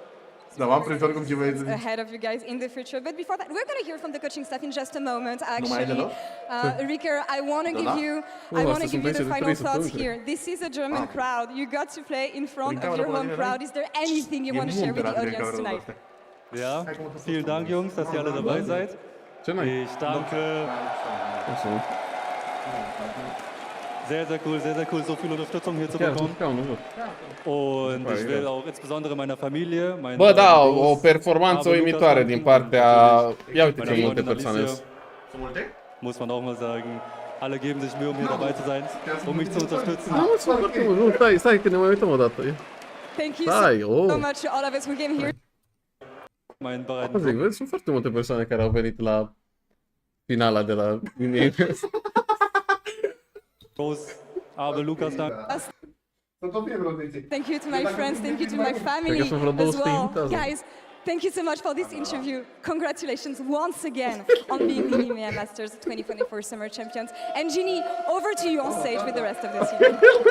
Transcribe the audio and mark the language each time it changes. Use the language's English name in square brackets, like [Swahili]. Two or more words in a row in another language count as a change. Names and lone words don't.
[English] Ahead of you guys in the future. But before that, we're going to hear from the coaching staff in just a moment, actually. Rika, I want to give you the final thoughts here. This is a German crowd. You got to play in front of your home crowd. Is there anything you want to share with the audience tonight? [German] Ja, vielen Dank, Jungs, dass ihr alle dabei seid. Ich danke. Sehr, sehr cool, so viel Unterstützung hier zu bekommen. Und ich will auch insbesondere meiner Familie, [Romanian] Bă, da, o performanță uimitoare din partea... Ia uite ce multe persoane sunt. [German] Muss man auch mal sagen, alle geben sich Mühe, hier dabei zu sein, mich zu unterstützen. [Romanian] Mulțumesc foarte mult, nu, stai că ne mai uităm o dată. [English] Thank you so much to all of us who came here. [Romanian] Zic, vezi, sunt foarte multe persoane care au venit la finala de la [German] Aber Lukas, [English] thank you to my friends, thank you to my family as well. Guys, thank you so much for this interview. Congratulations once again on being the EMEA Masters 2024 Summer Champions. And Ginny, over to you on stage with the rest of this year.